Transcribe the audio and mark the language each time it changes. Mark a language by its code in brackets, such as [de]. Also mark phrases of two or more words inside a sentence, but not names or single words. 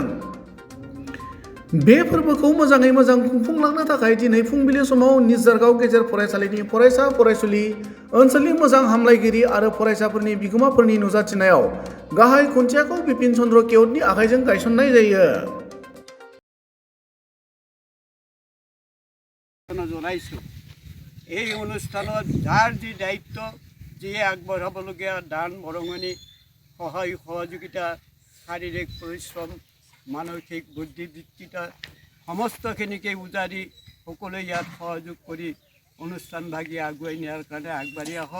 [brx] बे फोरबोखौ मोजाङै मोजां खुंफुंलांनो थाखाय दिनै फुंबिलि समाव निज जारगाव गेजेर फरायसालिनि फरायसा फरायसुलि, ओनसोलनि मोजां हामलायगिरि आरो फरायसाफोरनि बिगोमाफोरनि नुजाथिनायाव गाहाय खुन्थियाखौ बिपिन चन्द्र केवटनि आखाइजों गायसननाय जायो। [as] জনাইছোঁ এই অনুষ্ঠানত যাৰ যি দায়িত্ব, যিয়ে আগবঢ়াবলগীয়া দান বৰঙণি, সহায় সহযোগিতা, শাৰীৰিক পৰিশ্ৰম, মানসিক বুদ্ধিদীপ্তিতা সমস্তখিনিকে উজাৰি সকলোৱে ইয়াত সহযোগ কৰি অনুষ্ঠানভাগী আগুৱাই নিয়াৰ কাৰণে আগবাঢ়ি আহক।